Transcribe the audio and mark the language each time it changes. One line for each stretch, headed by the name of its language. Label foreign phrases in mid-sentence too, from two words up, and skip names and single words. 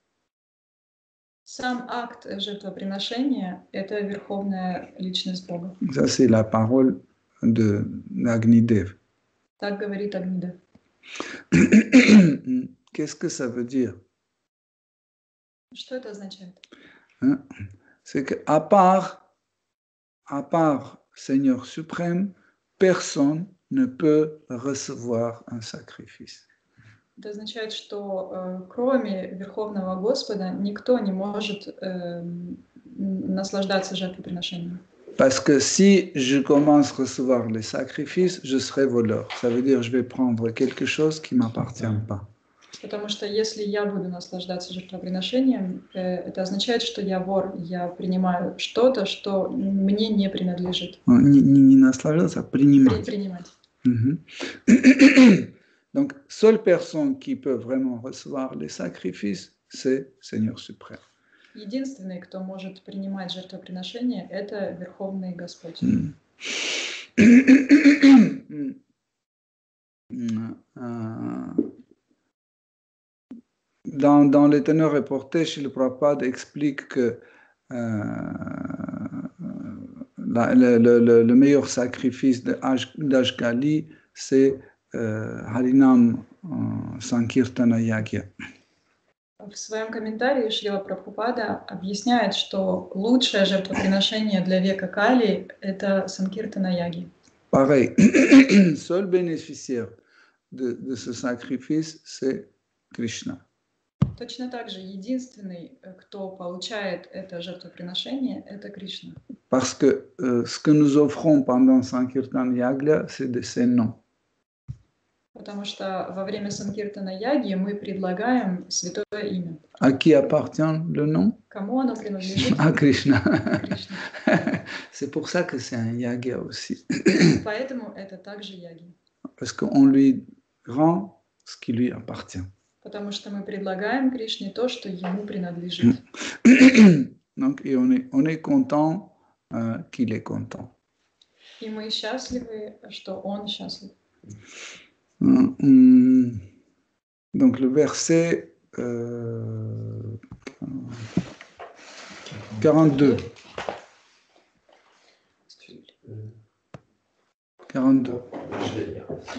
Russian: Сам акт жертвоприношения – это верховная личность Бога.
French: Ça, c'est la parole de Agnidev.
Russian: Так говорит Агнидев.
French: Qu'est-ce que ça veut dire?
Russian: Что это означает?
French: C'est qu'à part Seigneur suprême, personne ne peut recevoir un sacrifice.
Russian: Это означает, что кроме Верховного Господа никто не может наслаждаться жертвоприношением.
French: Parce que si je commence à recevoir les sacrifices, je serai voleur. Ça veut dire que je vais prendre quelque chose qui ne m'appartient pas.
Russian: Потому что если я буду наслаждаться жертвоприношением, это означает, что я вор, я принимаю что-то, что мне не принадлежит. Не наслаждаться, а принимать. Принимать.
French: Donc, seule personne qui peut vraiment recevoir les sacrifices, c'est Seigneur suprême.
Russian: Единственный, кто может принимать жертвоприношение, это Верховный Господь.
French: Dans les teneurs reportés, Srila Prabhupada explique que le meilleur sacrifice d'Ashgali, c'est Harinam Sankirtana Yagya.
Russian: В своем комментарии Шрила Прабхупада объясняет, что лучшее жертвоприношение для века Кали – это Санкиртана Яги.
French: Pareil, seul bénéficiaire de ce sacrifice, c'est Krishna.
Russian: Точно так же единственный, кто получает это жертвоприношение, это Кришна.
French: Parce que ce que nous offrons pendant Sankirtan Yagya, c'est ses noms.
Russian: Потому что во время Санкиртана Яги мы предлагаем святое имя.
French: À qui appartient le nom?
Russian: Кому оно принадлежит?
French: À Krishna.
Russian: Кришне.
French: C'est pour ça que c'est un Yagya aussi.
Russian: Поэтому это также яги.
French: Parce qu'on lui rend ce qui lui appartient.
Russian: Потому что мы предлагаем Кришне то, что ему принадлежит.
French: Donc, et on est content qu'il est content.
Russian: И мы счастливы, что он счастлив.
French: Donc le verset 42. 42. Je vais lire.